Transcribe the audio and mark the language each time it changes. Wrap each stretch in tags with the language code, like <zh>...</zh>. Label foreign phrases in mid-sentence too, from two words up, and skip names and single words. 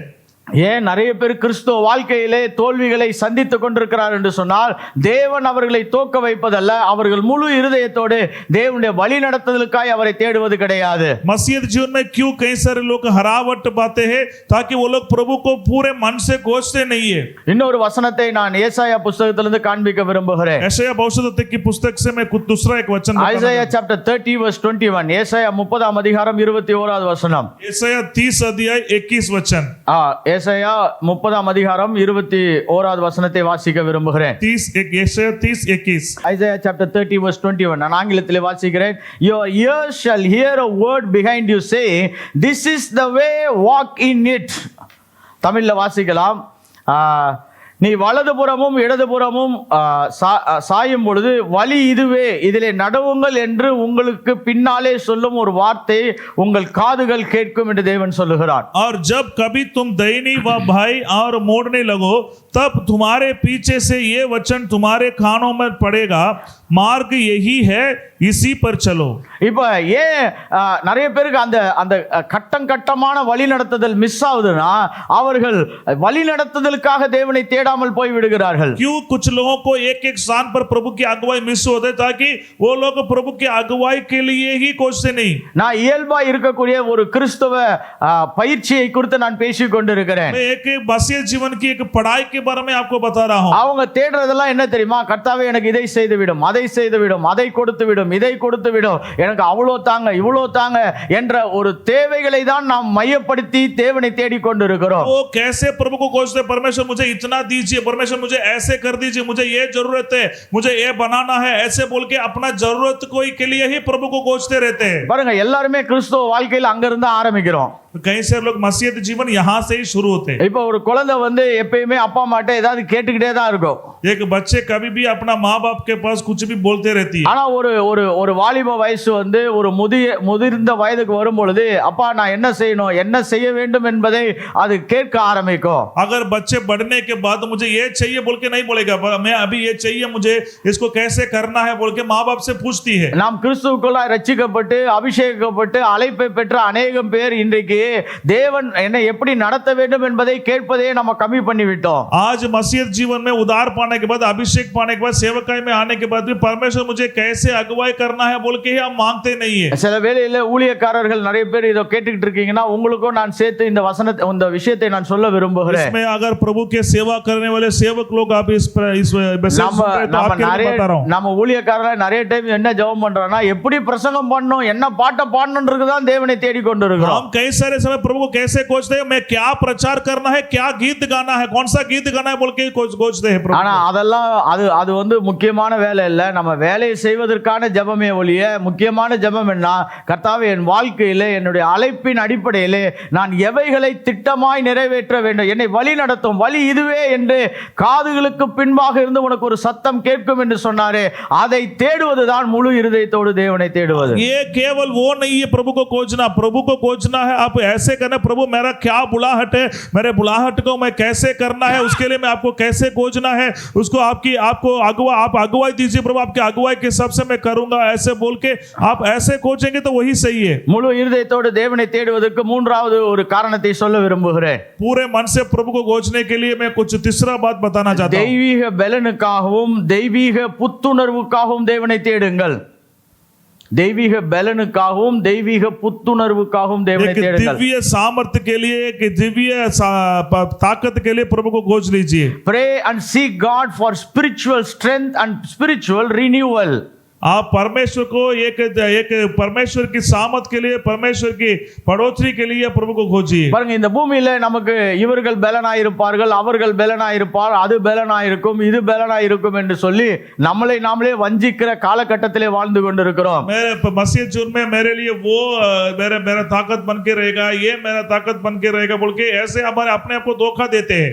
<ta>ஏன் நிறைய பேர் கிறிஸ்துவ வாழ்க்கையிலே தோல்விகளை சந்தித்துக் கொண்டிருக்கிறார் என்று சொன்னால் தேவன் அவர்களை தோக்க வைப்பதல்ல, அவர்கள் முழு இருதயத்தோடு தேவனுடைய வழி நடத்துதலுக்காய் அவரை தேடுவது கிடையாது.</ta> <hi>मसीह जीवन में क्यों कई सारे लोग हरावट पाते हैं ताकि वो लोग प्रभु को पूरे मन से खोजते नहीं है.</hi> <ta>இன்னொரு வசனத்தை நான் ஏசாயா புத்தகத்திலிருந்து காண்பிக்க விரும்புகிறேன்.</ta> <hi>यशायाह भविष्यवक्ता की पुस्तक से मैं कुछ दूसरा एक वचन</hi> <en>Isaiah chapter 30 verse 21.</en> <ta>ஏசாயா 30 அதிகாரம் 21வது வசனம்.</ta> <hi>यशायाह 30 अध्याय 21 वचन.</hi> <ta>ஏசாயா 30 அதிகாரம் 21வது வசனத்தை வாசிக்க விரும்புகிறேன். 30:21.</ta> <en>Isaiah chapter 30 verse 21.</en> <ta>நான் ஆங்கிலத்தில் வாசிக்கிறேன்.</ta> <en>Your ears shall hear a word behind you say, this is the way, walk in it.</en> <ta>தமிழ்ல வாசிக்கலாம். நீ வலதுபுறமும் இடதுபுறமும் சாயும் பொழுது வழி இதுவே, இதிலே நடவுங்கள் என்று உங்களுக்கு பின்னாலே சொல்லும் ஒரு வார்த்தை உங்கள் காதுகள் கேட்கும் என்று தேவன் சொல்லுகிறார்.</ta> <hi>और जब कभी तुम दाहिनी व बाई और मोड़ने लगो तब तुम्हारे पीछे से ये वचन तुम्हारे कानों में पड़ेगा, मार्ग यही है, इसी पर चलो.</hi> <ta>இப்ப ஏன் நிறைய பேருக்கு அந்த அந்த கட்டம் கட்டமான வழி நடத்துதல் மிஸ் ஆகுதுன்னா, அவர்கள் வழி நடத்துதலுக்காக தேவனை தேடாமல் போய் விடுகிறார்கள்.</ta> <hi>क्यों कुछ लोगों को एक एक स्थान पर प्रभु की अगुवाई मिस होते ताकि वो लोग प्रभु की अगुवाई के लिए ही खोजते नहीं.</hi> <ta>நான் இயல்பா இருக்கக்கூடிய ஒரு கிறிஸ்தவ பயிற்சியை குறித்து நான் பேசிக் கொண்டிருக்கிறேன்.</ta> <hi>मैं एक मसीह जीवन की एक पढ़ाई के बारे में आपको बता रहा हूं.</hi> <ta>அவங்க தேடுறதெல்லாம் என்ன தெரியுமா? கர்த்தாவே எனக்கு இதை செய்து விடும், அதை செய்து விடும், அதை கொடுத்து விடும், இதை கொடுத்து விடும், எனக்கு அவ்வளோ தாங்க இவ்வளோ தாங்க என்ற ஒரு தேவைகளை தான் நாம் மையப்படுத்தி தேவனை தேடிக் கொண்டிருக்கிறோம்.</ta> <hi>वो कैसे प्रभु को खोजते? परमेश्वर मुझे इतना दीजिए, परमेश्वर मुझे ऐसे कर दीजिए, मुझे ये जरूरत है, मुझे ये बनाना है, ऐसे बोल के अपना जरूरत कोई के लिए ही प्रभु को खोजते रहते हैं.</hi> <ta>பாருங்க, எல்லாருமே கிறிஸ்தவ வாழ்க்கையில் அங்கிருந்து ஆரம்பிக்கிறோம்.</ta> <hi>कई सारे लोग मसीह जीवन यहाँ से ही शुरू होते हैं.</hi> <ta>இப்போ ஒரு குழந்தை வந்து எப்பயுமே அப்பா அம்மாட்ட ஏதாவது கேட்டுக்கிட்டே தான் இருக்கும்.</ta> <hi>एक बच्चे कभी भी अपना माँ बाप के पास कुछ भी बोलते रहती है.</hi> <ta>ஆனா ஒரு ஒரு ஒரு வாலிப வயசு வந்து ஒரு முதிர்ந்த வயதுக்கு வரும் பொழுது, அப்பா நான் என்ன செய்யணும், என்ன செய்ய வேண்டும் என்பதை அது கேட்க ஆரம்பிக்கும்.</ta> <hi>अगर बच्चे बढ़ने के बाद मुझे ये चाहिए बोल के नहीं बोलेगा, मैं अभी ये चाहिए, मुझे इसको कैसे करना है बोल के माँ बाप से पूछती है.</hi> <ta>நாம் கிறிஸ்துவுக்குள்ள ரட்சிக்கப்பட்டு அபிஷேகிக்கப்பட்டு அழைப்பை பெற்ற அநேகம் பேர் இன்றைக்கு தேவன் என்னை எப்படி நடத்த வேண்டும் என்பதை கேட்பதே நம்ம கம்மி பண்ணி விட்டோம்.</ta> <hi>आज मसीह जीवन में उद्धार पाने के बाद, अभिषेक पाने के बाद, सेवकाई में आने के बाद भी परमेश्वर मुझे कैसे अगुवाई करना है बोल के ही हम मांगते नहीं है.</hi> <ta>சில வேளையில ஊழியக்காரர்கள் நிறைய பேர் இதை கேட்டுக்கிட்டு இருக்கீங்கன்னா, உங்களுக்கும் நான் சேர்த்து இந்த வசனத்தை இந்த விஷயத்தை நான் சொல்ல விரும்புகிறேன்.</ta> <hi>इसमें अगर प्रभु के सेवा करने वाले सेवक लोग आप इस मैसेज सुन रहे तो आपके लिए बता रहा हूं.</hi> <ta>நம்ம ஊழியக்காரர்கள் நிறைய டைம் என்ன ஜெபம் பண்றோம்னா, எப்படி பிரசங்கம் பண்ணணும், என்ன பாட்டை பாடணும்ன்றது தான் தேவனை தேடிக் கொண்டிருக்கிறோம்.</ta> <hi>हम कई सारे समय प्रभु को कैसे खोजते हैं, मैं क्या प्रचार करना है, क्या गीत गाना है, कौन सा गीत गाना है बोल के खोजते हैं.</hi> <ta>ஆனா அதெல்லாம் அது வந்து முக்கியமான வேலை இல்ல. நம்ம வேலையை செய்வதற்கான ஜெபமே ஒழிய முக்கியமான ஜெபம் என்ன? கர்த்தாவே, என் வாழ்க்கையிலே என்னுடைய அழைப்பின் அடிப்படையிலே நான் எவைகளை திட்டமாய் நிறைவேற்ற வேண்டும், என்னை வழி நடத்தும் வழி இதுவே என்று காதுகளுக்கு பின்பாக இருந்து உனக்கு ஒரு சத்தம் கேட்கும் என்று சொன்னாரே, அதை தேடுவதுதான் முழு இருதயத்தோடு தேவனை தேடுவது.</ta> <hi>ये केवल वो नहीं है प्रभु को खोजना है. आप ऐसे करना, प्रभु मेरा क्या बुलाहट है, मेरे बुलाहट को मैं कैसे करना है, उसके लिए मैं आपको कैसे खोजना है, उसको आपको अगुवाई दीजिए प्रभु, आपकी अगुवाई के हिसाब से मैं करूंगा, ऐसे बोल के आप ऐसे खोजेंगे तो वही सही है.</hi> <ta>முழு இருதயத்தோடு தேவனை தேடுவதற்கு மூன்றாவது ஒரு காரணத்தை சொல்ல விரும்புகிறேன்.</ta> <hi>पूरे मन से प्रभु को खोजने के लिए मैं कुछ तीसरा बात बताना चाहता हूं.</hi> <ta>தெய்வீக பலனுக்காகவும் தெய்வீக புத்துணர்வுக்காகவும் தேவனை தேடுங்கள். தெய்வீக பலனுக்காகவும் தெய்வீக புத்துணர்வுக்காகவும் தேவனை தேடுங்கள்.</ta> <hi>दिव्य सामर्थ्य के लिए, एक दिव्य ताकत के लिए प्रभु को खोज लीजिए.</hi> <en>Pray and seek God for spiritual strength and spiritual renewal.</en> <hi>आप परमेश्वर को एक परमेश्वर की सामत के लिए, परमेश्वर की बढ़ोतरी के लिए प्रभु को खोजिए.</hi> <ta>பாருங்க, இந்த பூமியில நமக்கு இவர்கள் பலனாயிருப்பார்கள், அவர்கள் பலனாயிருப்பார், அது பலனாயிருக்கும், இது பலனாயிருக்கும் என்று சொல்லி நம்மளை நாமளே வஞ்சிக்கிற காலகட்டத்திலே வாழ்ந்து கொண்டிருக்கிறோம்.</ta> <hi>मेरे मसीह जीवन में मेरे लिए वो मेरा ताकत बन के रहेगा, ये मेरा ताकत बन के रहेगा बोल के ऐसे हमारे अपने आप को धोखा देते हैं.</hi>